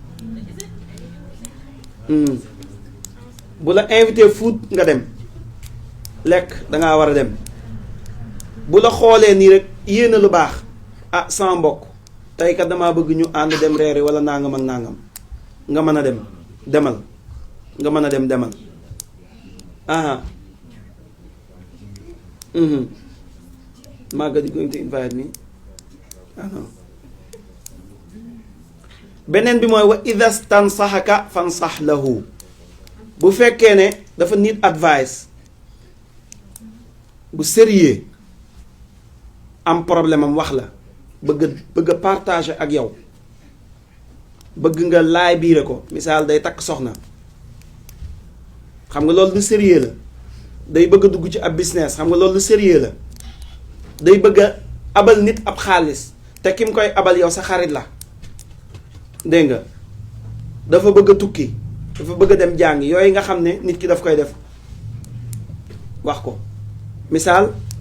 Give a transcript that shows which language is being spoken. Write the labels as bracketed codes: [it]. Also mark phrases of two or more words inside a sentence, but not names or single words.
[wo] bu la invité food nga dem lekk dangaa war a dem bu la xoolee nii rek yéena lu baax sama mbokk tey kat damaa bëgg ñu ànd dem reeri wala nangam ak nangam nga mën a dem demal nga mën a dem demal [en] Maga going to invite me [wo] beneen bi mooy [ar] وإذا استنصحك فانصح له [wo] bu fekkee ne dafa [en] need advice [wo] bu sérieux am problème am wax la bëgg a partager ak yow bëgg nga laay biire ko misaal day takk soxna xam nga loolu lu sérieux la day bëgg a dugg ci ab business xam nga loolu lu sérieux la day bëgg a abal nit ab xaalis te kim koy abal yow sa xarit la dégg nga dafa bëgg a tukki dafa bëgg a dem jàng yooyu nga xam ne nit ki daf koy def wax ko misaal